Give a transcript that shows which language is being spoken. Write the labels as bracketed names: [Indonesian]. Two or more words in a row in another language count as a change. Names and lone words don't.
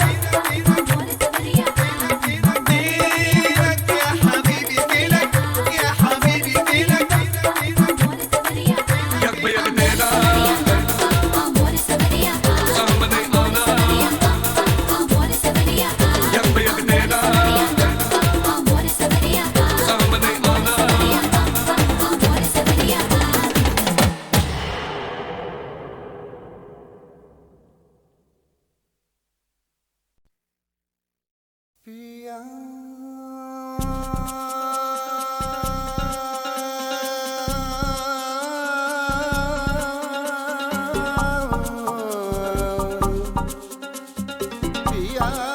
[Italian] Amore Samaria, [Arabic] يا حبيبي فينك، يا حبيبي فينك. [Italian] amore Samaria, amore Samaria, amore Samaria, amore Samaria, amore Samaria. [Hindi] पिया पिया